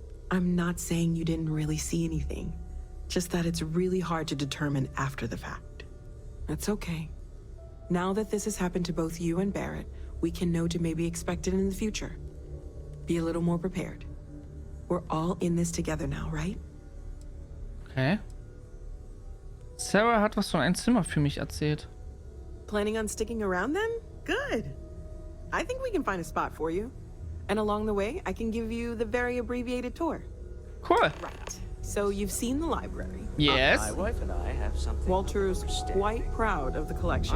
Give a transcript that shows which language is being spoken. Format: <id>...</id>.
<en>I'm not saying you didn't really see anything, just that it's really hard to determine after the fact. That's okay. Now that this has happened to both you and Barrett, we can know to maybe expect it in the future. Be a little more prepared. We're all in this together now, right? Okay.</en> <de>Sarah hat was von einem Zimmer für mich erzählt.</de> <en>Planning on sticking around then? Good. I think we can find a spot for you. And along the way, I can give you the very abbreviated tour. Cool. Right. So you've seen the library. Yes. My wife and I have something. Walter's quite proud of the collection.</en>